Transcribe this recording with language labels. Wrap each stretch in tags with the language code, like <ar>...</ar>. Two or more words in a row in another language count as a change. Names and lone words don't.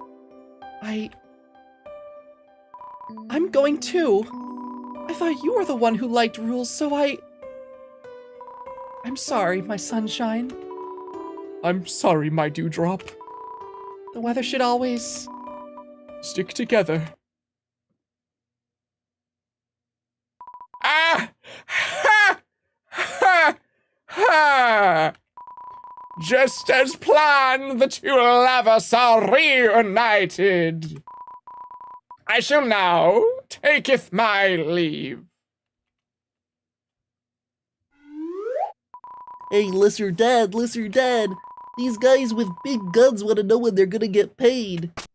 <en>I'm going too. I thought you were the one who liked rules, so I'm sorry, my sunshine. I'm sorry, my dewdrop. The weather should always... Stick together. Ah! Ha! Ha! Ha! Just as planned, the two lovers are reunited. I shall now taketh my leave. hey, Lizard Dad, these guys with big guns want to know when they're gonna get paid.</en>